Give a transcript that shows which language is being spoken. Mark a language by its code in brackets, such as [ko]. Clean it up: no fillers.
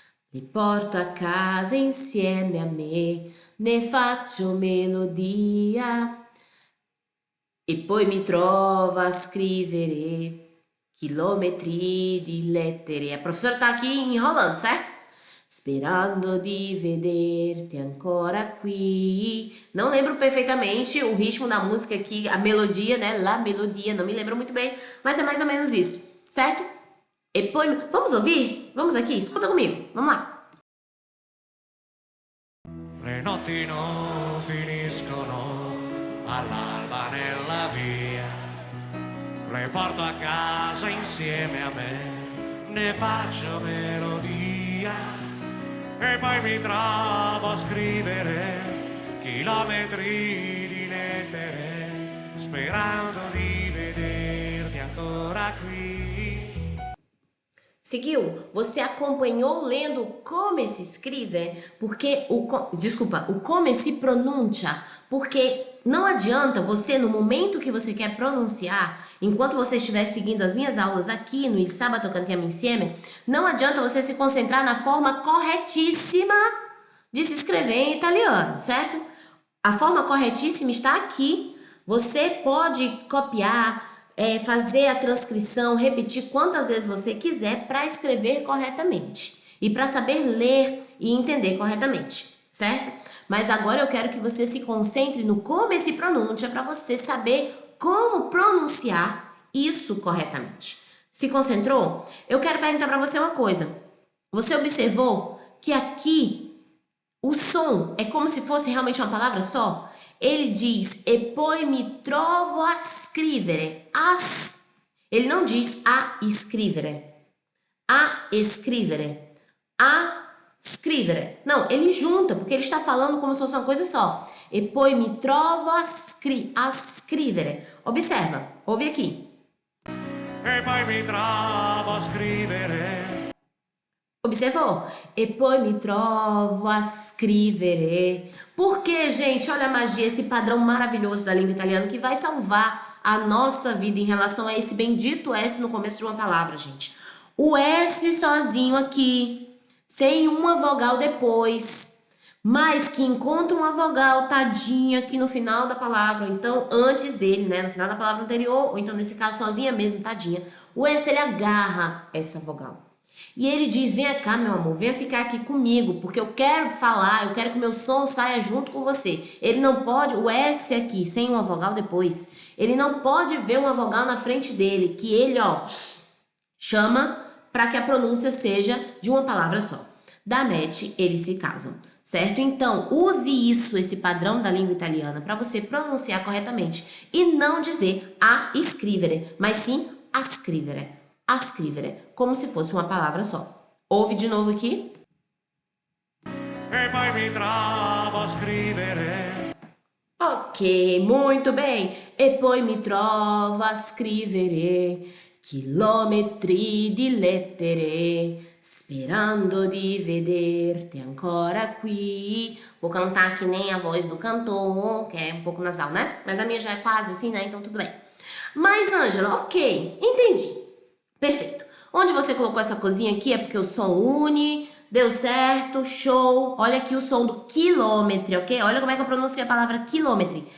[it] Li porto a casa insieme a me, ne faccio melodia. E poi mi trovo a scrivere chilometri di lettere. [pt] A professora tá aqui enrolando, certo? [it] Sperando di vederti ancora qui. [pt] Não lembro perfeitamente o ritmo da música aqui, a melodia, né? [it] La melodia, [pt] não me lembro muito bem, mas é mais ou menos isso, certo? E poi, vamos ouvir? Vamos aqui, escuta comigo, vamos lá. [it] Le notti non finiscono all'alba nella via. Le porto a casa insieme a me, ne faccio melodia. E poi mi trovo a scrivere chilometri di lettere, sperando di vederti ancora qui. [pt] Seguiu? Você acompanhou lendo como se escreve? Porque o como se pronuncia, porque não adianta você, no momento que você quer pronunciar, enquanto você estiver seguindo as minhas aulas aqui no Il Sabato Cantiamo Insieme, não adianta você se concentrar na forma corretíssima de se escrever em italiano, certo? A forma corretíssima está aqui. Você pode copiar, fazer a transcrição, repetir quantas vezes você quiser para escrever corretamente e para saber ler e entender corretamente, certo? Mas agora eu quero que você se concentre no como se pronuncia para você saber como pronunciar isso corretamente. Se concentrou? Eu quero perguntar para você uma coisa. Você observou que aqui o som é como se fosse realmente uma palavra só? Ele diz, [it] e poi mi trovo a scrivere. [pt] Ele não diz [it] a scrivere. [pt] A scrivere. [it] A scrivere. [pt] Não, ele junta, porque ele está falando como se fosse uma coisa só. [it] E poi mi trovo a scrivere. [pt] Observa, ouve aqui. [it] E poi mi trovo a scrivere. [pt] Observou? [it] E poi mi trovo a scrivere. [pt] Porque, gente, olha a magia, esse padrão maravilhoso da língua italiana que vai salvar a nossa vida em relação a esse bendito S no começo de uma palavra, gente. O S sozinho aqui, sem uma vogal depois, mas que encontra uma vogal tadinha aqui no final da palavra, ou então antes dele, né, no final da palavra anterior, ou então nesse caso sozinha mesmo, tadinha. O S, ele agarra essa vogal. E ele diz, vem cá, meu amor, venha ficar aqui comigo, porque eu quero falar, eu quero que o meu som saia junto com você. Ele não pode, o S aqui, sem uma vogal depois, ele não pode ver uma vogal na frente dele, que ele, ó, chama para que a pronúncia seja de uma palavra só. Da match, eles se casam, certo? Então, use isso, esse padrão da língua italiana, para você pronunciar corretamente e não dizer [it] a scrivere, [pt] mas sim a scrivere. A scrivere, como se fosse uma palavra só. Ouve de novo aqui. [it] E poi mi trovo a scrivere. [pt] Ok, muito bem. [it] E poi mi trovo a scrivere chilometri di lettere, sperando di vederti ancora qui. [pt] Vou cantar que nem a voz do cantor, que é um pouco nasal, né? Mas a minha já é quase assim, né? Então tudo bem. Mas, Ângela, ok, entendi. Perfeito. Onde você colocou essa coisinha aqui é porque o som une, deu certo, show. Olha aqui o som do quilômetro, ok? Olha como é que eu pronuncio a palavra quilômetro.